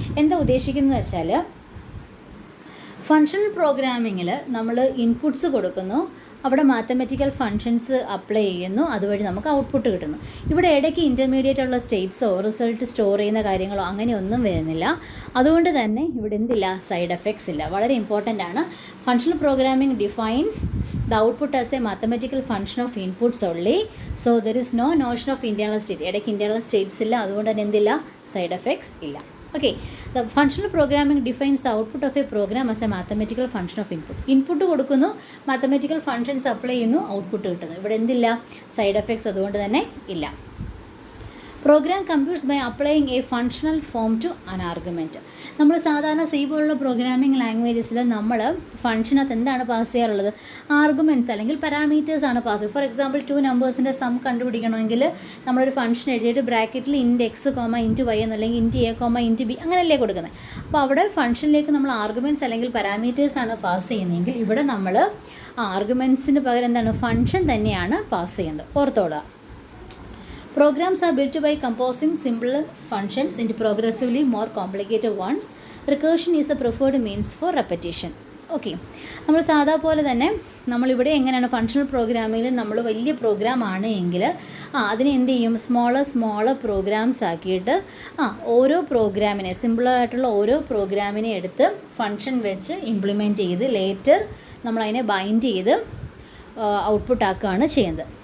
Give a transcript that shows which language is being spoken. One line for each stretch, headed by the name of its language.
Malayalam: എന്താ ഉദ്ദേശിക്കുന്നത് വെച്ചാൽ ഫങ്ഷണൽ പ്രോഗ്രാമിങ്ങിൽ നമ്മൾ ഇൻപുട്സ് കൊടുക്കുന്നു, അവിടെ മാത്തമെറ്റിക്കൽ ഫങ്ഷൻസ് അപ്ലൈ ചെയ്യുന്നു, അതുവഴി നമുക്ക് ഔട്ട്പുട്ട് കിട്ടുന്നു. ഇവിടെ ഇടയ്ക്ക് ഇൻ്റർമീഡിയറ്റ് ഉള്ള സ്റ്റേറ്റ്സോ റിസൾട്ട് സ്റ്റോർ ചെയ്യുന്ന കാര്യങ്ങളോ അങ്ങനെയൊന്നും വരുന്നില്ല. അതുകൊണ്ട് തന്നെ ഇവിടെ എന്തില്ല, സൈഡ് എഫക്ട്സ് ഇല്ല. വളരെ ഇമ്പോർട്ടൻ്റ് ആണ്.
English: Functional programming defines the output as a mathematical function of inputs only, so there is no notion of internal state.
Malayalam: ഇടയ്ക്ക് internal states ഇല്ല, അതുകൊണ്ട് തന്നെ എന്തില്ല, സൈഡ് എഫക്ട്സ് ഇല്ല.
English: Okay, the functional programming defines the output of a program as a mathematical function of input.
Malayalam: Input കൊടുക്കുന്നു, mathematical functions apply ചെയ്യുന്നു, output കിട്ടുന്നു. ഇവിടെ എന്തില്ല, സൈഡ് എഫക്ട്സ് അതുകൊണ്ട് തന്നെ ഇല്ല.
English: Program computes by applying a functional form to an argument.
Malayalam: നമ്മൾ സാധാരണ സി പോലുള്ള പ്രോഗ്രാമിംഗ് ലാംഗ്വേജസിൽ നമ്മൾ ഫങ്ഷനകത്ത് എന്താണ് പാസ് ചെയ്യാറുള്ളത്, ആർഗ്യുമെൻറ്റ്സ് അല്ലെങ്കിൽ പാരാമീറ്റേഴ്സ് ആണ് പാസ് ചെയ്യുക. ഫോർ എക്സാമ്പിൾ 2 നമ്പേഴ്സിൻ്റെ സം കണ്ടുപിടിക്കണമെങ്കിൽ നമ്മളൊരു ഫംഗ്ഷൻ എഴുതിയിട്ട് ബ്രാക്കറ്റിൽ ഇൻറ്റ് X comma ഇൻറ്റ് Y എന്നല്ലെങ്കിൽ ഇൻറ്റ് A comma ഇൻറ്റ് B അങ്ങനെയല്ലേ കൊടുക്കുന്നത്. അപ്പോൾ അവിടെ ഫംഗ്ഷനിലേക്ക് നമ്മൾ ആർഗ്യുമെൻറ്റ്സ് അല്ലെങ്കിൽ പാരാമീറ്റേഴ്സ് ആണ് പാസ് ചെയ്യുന്നതെങ്കിൽ ഇവിടെ നമ്മൾ ആർഗ്യുമെൻറ്റ്സിന് പകരം എന്താണ്, ഫംഗ്ഷൻ തന്നെയാണ് പാസ് ചെയ്യുന്നത്. ഓർത്തോളുക.
English: Programs are built by composing simple functions into progressively more complicated ones. Recursion is the preferred means for repetition.
Malayalam: Okay, നമ്മൾ സാധാ പോലെ തന്നെ നമ്മളിവിടെ എങ്ങനെയാണ് ഫങ്ഷണൽ പ്രോഗ്രാമിൽ നമ്മൾ വലിയ പ്രോഗ്രാം ആണ് എങ്കിൽ അതിനെ എന്ത് ചെയ്യും, സ്മോളർ പ്രോഗ്രാംസ് ആക്കിയിട്ട് ഓരോ പ്രോഗ്രാമിനെ സിമ്പിളായിട്ടുള്ള ഓരോ പ്രോഗ്രാമിനെ എടുത്ത് ഫങ്ഷൻ വെച്ച് ഇംപ്ലിമെൻറ്റ് ചെയ്ത് ലേറ്റർ നമ്മളതിനെ ബൈൻഡ് ചെയ്ത് ഔട്ട്പുട്ട് ആക്കുകയാണ് ചെയ്യുന്നത്.